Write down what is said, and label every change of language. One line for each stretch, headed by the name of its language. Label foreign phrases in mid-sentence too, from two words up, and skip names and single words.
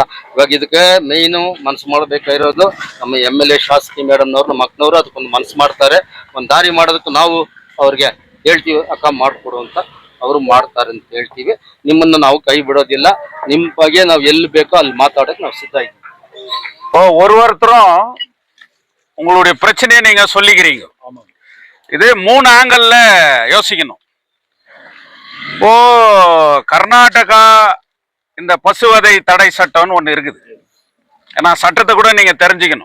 Kannada: ಇವಾಗ ಇದಕ್ಕೆ ಮೇಯ್ನು ಮನಸ್ಸು ಮಾಡಬೇಕಾಗಿರೋದು ನಮ್ಮ MLA ಶಾಸಕಿ ಮೇಡಮ್ನವ್ರು, ನಮ್ಮ ಅಕ್ಕನವ್ರು ಅದಕ್ಕೊಂದು ಮನಸ್ಸು ಮಾಡ್ತಾರೆ. ಒಂದು ದಾರಿ ಮಾಡೋದಕ್ಕೆ ನಾವು ಅವ್ರಿಗೆ ಹೇಳ್ತೀವಿ, ಅಕ್ಕ ಮಾಡ್ಕೊಡು ಅಂತ. ಅವರು ಮಾಡ್ತಾರೆ ಅಂತ ಹೇಳ್ತೀವಿ. ನಿಮ್ಮನ್ನ ನಾವು ಕೈ ಬಿಡೋದಿಲ್ಲ. ನಿಮ್ಮ ಬಗ್ಗೆ ನಾವು ಎಲ್ಲಿ ಬೇಕೋ ಅಲ್ಲಿ ಮಾತಾಡಕ್ಕೆ ನಾವು ಸಿದ್ಧ ಇದ್ದೀವಿ.
Tamil: ஒவ்வொருத்தரும் உங்களுடைய பிரச்சனையை நீங்க சொல்லிக்கிறீங்க. இது 3 ஆங்கிள் யோசிக்கணும். இப்போ கர்நாடகா இந்த பசுவதை தடை சட்டம்னு ஒன்று இருக்குது. ஏன்னா சட்டத்தை கூட நீங்க தெரிஞ்சுக்கணும்.